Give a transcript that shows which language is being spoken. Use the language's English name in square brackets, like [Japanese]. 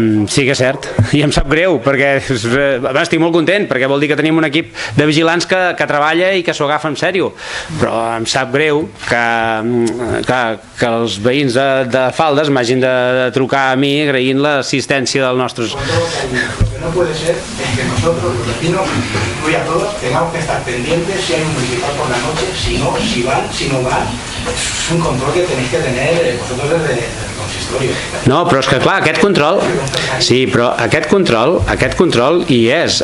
[Catalan] Sí que és cert, i em sap greu perquè estic molt content perquè vol dir que tenim un equip de vigilants que treballa i que s'ho agafa en sèrio, però em sap greu que els veïns de Faldes m'hagin de trucar a mi agraint l'assistència dels nostres... [Spanish] Lo que no puede ser es que nosotros, los vecinos, incluye a todos, tengamos que estar pendientes si hay un municipal por la noche, si no, si van, si no van. Es un control que tenéis que tener vosotros desde el [Catalan] No, però és que clar, aquest control... Sí, però aquest control hi és.